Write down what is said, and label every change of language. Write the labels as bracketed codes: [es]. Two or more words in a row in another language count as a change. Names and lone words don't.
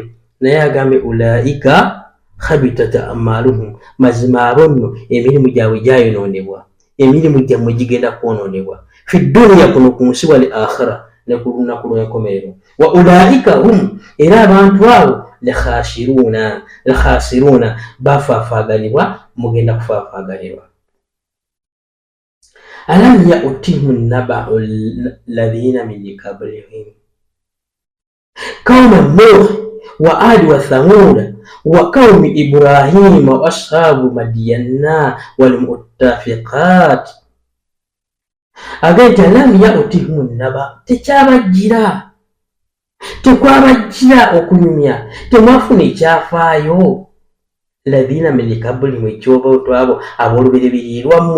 [lg] Naye agambe [ar] أولئك حبطت أعمالهم, [lg] mazima abo nno emirimu gyabwe gyayonoonebwa, emirimu gyammwe gigenda kwonoonebwa [ar] في الدنيا [lg] kuno ku nsi [ar] والآخرة, [lg] ne ku lunaku lw'enkomerero. [ar] وأولئك هم, [lg] era abantu abo lekhasiruuna bafaafaaganibwa, mugenda kufaafaaganibwa. [ar] ألم يأتهم نبأ الذين من قبلهم قوم نوح وعاد وثمود وقوم إبراهيم وأصحاب مدين والمؤتفكات. [lg] Agati [ar] ألم يأتهم نبأ, [lg] tekyabajjira, tekwabajjira okunyumya, temwafuna ekyafaayo. [ar] الذين من قبلهم, [lg] ekyobantu abo ab'olubereberye lwammwe.